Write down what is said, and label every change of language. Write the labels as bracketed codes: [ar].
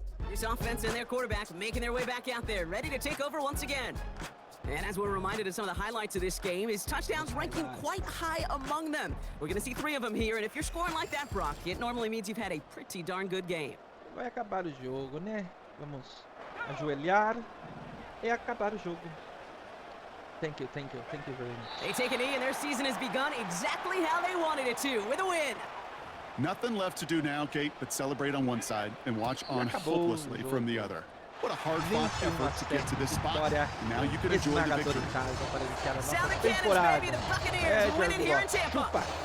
[en] This offense and their quarterback making their way back out there, ready to take over once again. And as we're reminded of some of the highlights of this game, his touchdowns ranking quite high among them. We're going to see 3 of them here, and if you're scoring like that, Brock, it normally means you've had a pretty darn good game. [pt] Vai acabar o jogo, né? Vamos ajoelhar e acabar o jogo. [en] Thank you very much. They take a knee, and their season has begun exactly how they wanted it to, with a win. Nothing left to do now, Kate, but celebrate on one side and watch on hopelessly from the other. What a hard-fought effort to get to this spot. Now you can enjoy the victory. Sound the cannons, baby! The Buccaneers win it here in Tampa.